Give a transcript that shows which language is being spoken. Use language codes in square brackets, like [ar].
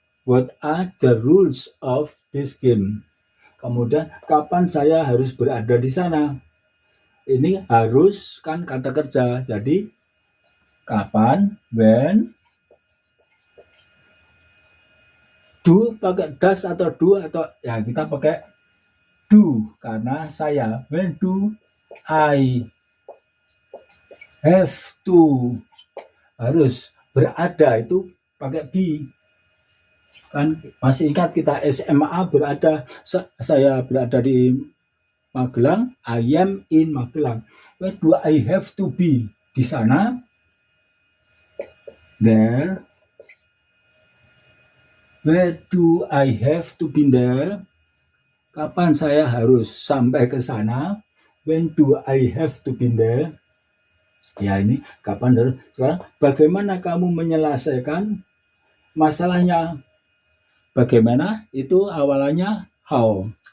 [en] What are the rules of this game? [id] Kemudian kapan saya harus berada di sana? Ini harus kan kata kerja. Jadi kapan, when, do pakai does atau do, atau ya kita pakai do karena saya. [en] When do I have to, [id] harus berada itu pakai [en] be. [id] Kan masih ingat kita SMA berada, saya berada di Magelang, [en] I am in Magelang. Where do I have to be? [id] Di sana, [en] there. Where do I have to be there? [id] Kapan saya harus sampai ke sana? [en] When do I have to be there? [id] Ya ini kapan harus. Sekarang bagaimana kamu menyelesaikan masalahnya? Bagaimana? Itu awalannya how.